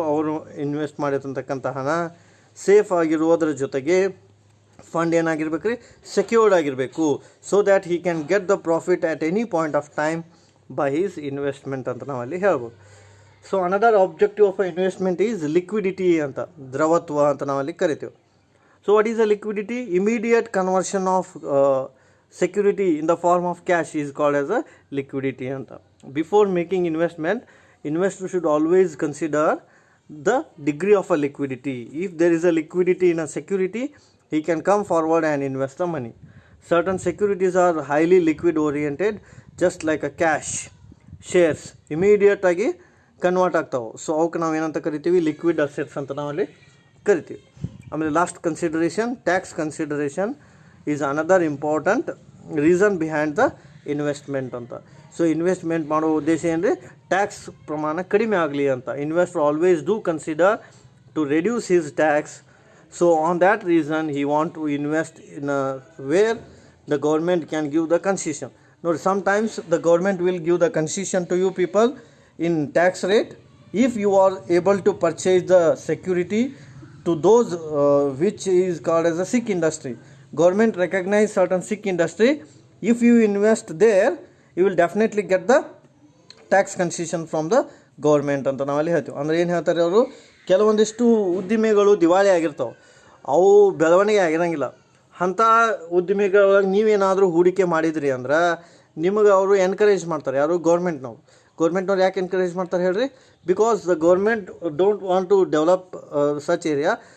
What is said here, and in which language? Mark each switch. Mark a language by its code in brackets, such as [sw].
[kn] ಅವರು ಇನ್ವೆಸ್ಟ್ ಮಾಡಿರ್ತಕ್ಕಂಥ ಹಣ ಸೇಫ್ ಆಗಿರುವುದರ ಜೊತೆಗೆ ಫಂಡ್ ಏನಾಗಿರ್ಬೇಕು ರೀ, ಸೆಕ್ಯೂರ್ಡ್ ಆಗಿರಬೇಕು. [en] so that he can get the profit at any point of time by his investment [kn] ಅಂತ ನಾವಲ್ಲಿ ಹೇಳ್ಬೋದು. [en] so another objective of investment is liquidity ಅಂತ, [kn] ದ್ರವತ್ವ ಅಂತ ನಾವಲ್ಲಿ ಕರಿತೀವಿ. [en] So what is a liquidity? Immediate conversion of security in the form of cash is called as a liquidity anta. Before making investment, investor should always consider the degree of a liquidity. If there is a liquidity in a security, he can come forward and invest the money. Certain securities are highly liquid oriented, just like a cash. Shares immediate [kn] ಆಗಿ convert ಆಗ್ತಾವೆ. So ಅವಕ್ಕೆ ನಾವು ಏನಂತ ಕರಿತೀವಿ? [en] liquid assets [kn] ಅಂತ ನಾವಲ್ಲಿ ಕರಿತೀವಿ. ಆಮೇಲೆ [en] Last consideration, tax consideration is another important reason behind the investment ಅಂತ. [kn] ಸೊ ಇನ್ವೆಸ್ಟ್ಮೆಂಟ್ ಮಾಡೋ ಉದ್ದೇಶ ಏನ್ರಿ? ಟ್ಯಾಕ್ಸ್ ಪ್ರಮಾಣ ಕಡಿಮೆ ಆಗಲಿ ಅಂತ. [en] Investor always do consider to reduce his tax. So on that reason he want to invest in where the government can give the concession. Now sometimes the government will give the concession to you people in tax rate if you are able to purchase the security to those which is called as a sick industry. Government recognize certain sick industry. If you invest there, you will definitely get the tax concession from the government [kn] ಅಂತ ನಾವಲ್ಲಿ ಹೇಳ್ತೀವಿ. ಅಂದರೆ ಏನು ಹೇಳ್ತಾರೆ ಅವರು? ಕೆಲವೊಂದಿಷ್ಟು ಉದ್ದಿಮೆಗಳು ದಿವಾಳಿ ಆಗಿರ್ತಾವೆ, ಅವು ಬೆಳವಣಿಗೆ ಆಗಿರಂಗಿಲ್ಲ. ಅಂಥ ಉದ್ದಿಮೆಗಳೊಳಗೆ ನೀವೇನಾದರೂ ಹೂಡಿಕೆ ಮಾಡಿದ್ರಿ ಅಂದ್ರೆ ನಿಮಗೆ ಅವರು ಎನ್ಕರೇಜ್ ಮಾಡ್ತಾರೆ. ಯಾರು? ಗೌರ್ಮೆಂಟ್ನವ್ರು ಯಾಕೆ ಎನ್ಕರೇಜ್ ಮಾಡ್ತಾರೆ ಹೇಳ್ರಿ? [en] Because the government don't want to develop such area.